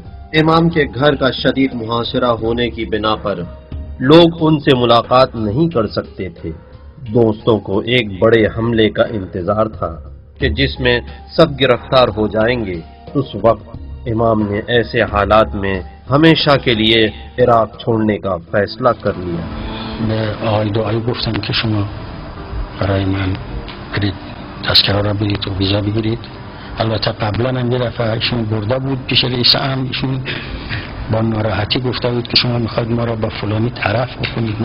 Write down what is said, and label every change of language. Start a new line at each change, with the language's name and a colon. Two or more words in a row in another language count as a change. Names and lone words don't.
Urdu: امام کے گھر کا شدید محاصرہ ہونے کی بنا پر لوگ ان سے ملاقات نہیں کر سکتے تھے۔ دوستوں کو ایک بڑے حملے کا انتظار تھا کہ جس میں سب گرفتار ہو جائیں گے۔ اس وقت امام نے ایسے حالات میں ہمیشہ کے لیے عراق چھوڑنے کا فیصلہ کر لیا۔
Persian: به آقای دعایی گفتم که شما برای من برید تذکره را برید و ویزا بگیرید. البته قبلا هم یه دفعه ایشون برده بود پیش رئیس امن، ایشون با ناراحتی گفته بود که شما میخواید ما را با فلانی طرف بکنید.